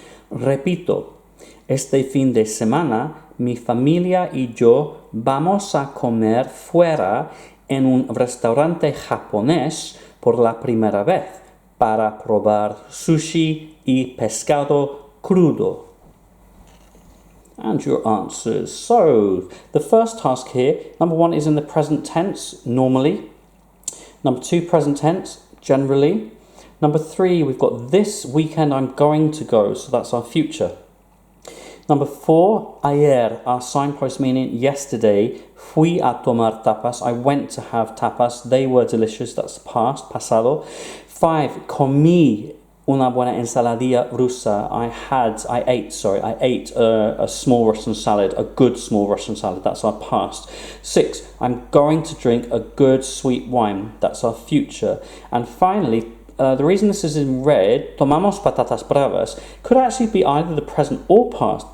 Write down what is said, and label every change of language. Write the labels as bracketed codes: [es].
[es] Repito, este fin de semana, mi familia y yo vamos a comer fuera en un restaurante japonés por la primera vez para probar sushi y pescado crudo. [en] And your answers. So, the first task here, number 1 is in the present tense, normally. Number 2, present tense, generally. Number 3, we've got this weekend I'm going to go, so that's our future. Number 4, ayer, our signpost meaning yesterday. [es] Fui a tomar tapas, [en] I went to have tapas, they were delicious, that's past, pasado. [es] 5, comí una buena ensaladilla rusa. [en] I ate a small Russian salad, a good small Russian salad, that's our past. 6, I'm going to drink a good sweet wine, that's our future. And finally, the reason this is in red, [es] tomamos patatas bravas, [en] could actually be either the present or past.